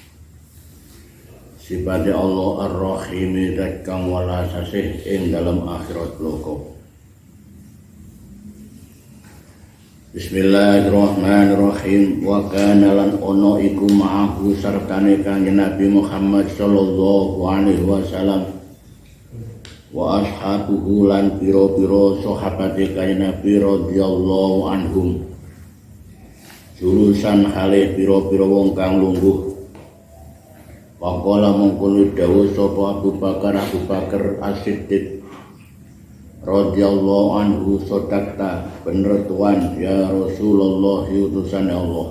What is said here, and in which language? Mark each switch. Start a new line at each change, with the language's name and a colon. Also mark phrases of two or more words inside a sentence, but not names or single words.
Arabic: صفة الله الرحيم
Javanese: dat kang welasase ing dalam akhirat loko.
Arabic: بسم الله الرحمن الرحيم.
Javanese: Wa kana lan ono iku ma'ahu sartane Kanjeng Nabi Muhammad
Arabic: صلى الله عليه وسلم وأصحابه
Javanese: lan pira-pira sahabate Kanjeng Nabi
Arabic: رضي الله عنهم.
Javanese: Jurusan hale pira-pira wong kang lungguh. Waqala mongko dawuh sapa Abu Bakar As-Siddiq
Arabic: رضي الله عنه,
Javanese: sodakta bener tuan
Arabic: يا رسول الله
Javanese: utusan Allah.